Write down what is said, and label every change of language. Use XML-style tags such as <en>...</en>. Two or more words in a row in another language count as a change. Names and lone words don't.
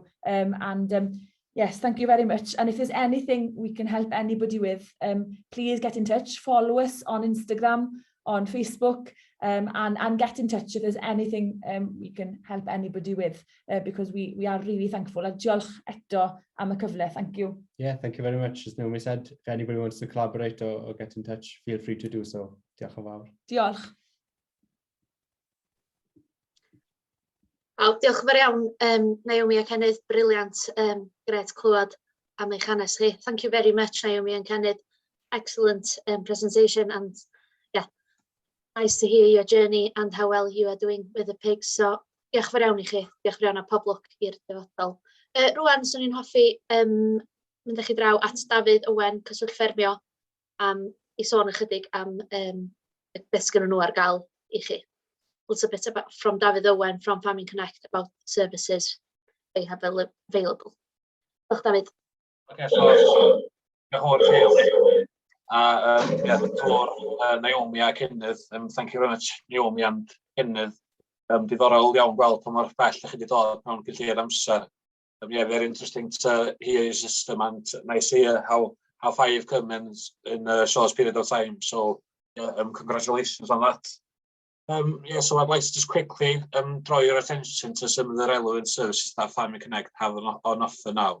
<en>Yes, thank you very much. And if there's anything we can help anybody with, please get in touch. Follow us on Instagram, on Facebook, and get in touch if there's anything we can help anybody with, because we are really thankful.</en> <cy>A diolch eto am y cyfle.</cy> <en>Thank you. Yeah, thank you very much. As Naomi said, if anybody wants to collaborate or get in touch, feel free to do so.</en> <cy>Diolch yn fawr. Diolch. Diolch yn fawr iawn, Naomi a Cennydd, briliant, gret clywed am eich hanes chi.</cy> <en>Thank you very much, Naomi and Cennydd. Excellent presentation, and yeah, nice to hear your journey and how well you are doing with the pigs. So,</en> <cy>diolch yn fawr iawn I chi, diolch yn fawr iawn a pob lwc i'r dyfodol. Rwan, swn i'n hoffi mynd â chi draw at Dafydd Owen, cyswllt ffermio, I sôn ychydig am beth sgynnon nhw ar gael I chi.</cy> <en>A little bit about from Dafydd Owen from Farming Connect about services they have available.</en> <cy>Diolch, Dafydd. Okay, so diolch yn fawr for Naomi a Cennydd.</cy> <en>Thank you very much, Naomi and Cennydd.</en> <cy>Diddorol iawn gweld pa mor bell ydych chi wedi dod mewn cynllunio'r amser.</cy> <en>Yeah, very interesting to hear your system, and nice to hear how far you've come in a short period of time. So yeah, congratulations on that. Yeah, so I'd like to just quickly draw your attention to some of the relevant services that Farming Connect have on offer now.</en>